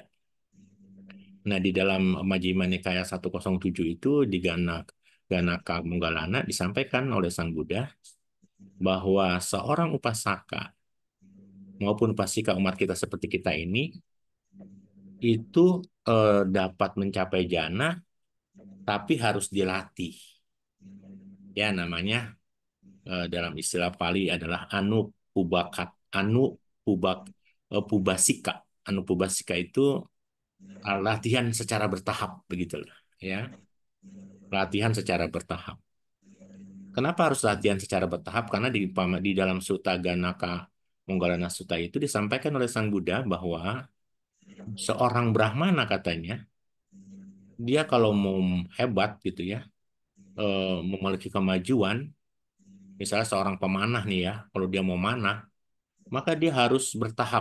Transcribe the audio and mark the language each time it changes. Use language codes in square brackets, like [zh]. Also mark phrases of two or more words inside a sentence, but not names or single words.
[id] Nah, di dalam Majjhima Nikaya 107 itu di Ganaka Munggalana disampaikan oleh Sang Buddha bahwa seorang upasaka maupun upasika umat kita seperti kita ini itu dapat mencapai jana tapi harus dilatih. Ya, namanya dalam istilah Pali adalah anupubakat, anupubak, pubasika. Anupubasika itu latihan secara bertahap begitulah, ya. Latihan secara bertahap. Kenapa harus latihan secara bertahap? Karena di dalam Sutta Ganaka Monggalana Sutta itu disampaikan oleh Sang Buddha bahwa seorang Brahmana katanya, dia kalau mau hebat gitu ya, memiliki kemajuan, misalnya seorang pemanah nih ya, kalau dia mau manah, maka dia harus bertahap.